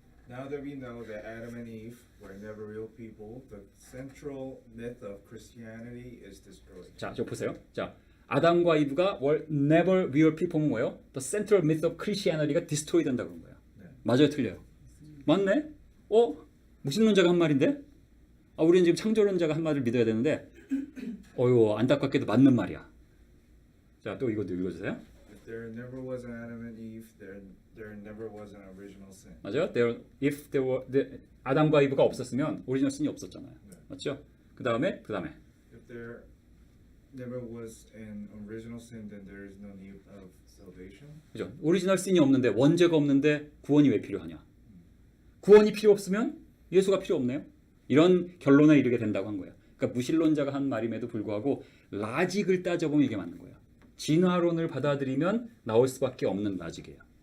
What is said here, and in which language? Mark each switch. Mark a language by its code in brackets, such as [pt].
[en] Now that we know that Adam and Eve were never real people, the central myth of Christianity is destroyed. [ko] 자, 저 보세요. 자, 아담과 이브가 [en] were never real people [ko] 는 뭐예요? [en] The central myth of Christianity [ko] 가 destroy 된다 그런 거예요. 네. 맞아요, 틀려요? 맞네? 무신론자가 한 말인데? 우리는 지금 창조론자가 한 말을 믿어야 되는데, 어유 안타깝게도 맞는 말이야. 자, 또 이것도 읽어주세요. [en] If there never was an Adam and Eve, there never was an original sin. [ko] 맞아요? [en] If there were [ko] 아담과 이브가 없었으면 오리지널 신이 없었잖아요. 네. 맞죠? 그 다음에 [en] If there never was an original sin, then there is no need of salvation. [ko] 그죠? 오리지널 신이 없는데 원죄가 없는데 구원이 왜 필요하냐? 구원이 필요 없으면 예수가 필요 없네요. 이런 결론에 이르게 된다고 한 거예요. 그러니까 무신론자가 한 말임에도 불구하고 라직을 따져보면 이게 맞는 거예요. 진화론을 받아들이면 나올 수밖에 없는 라직이에요.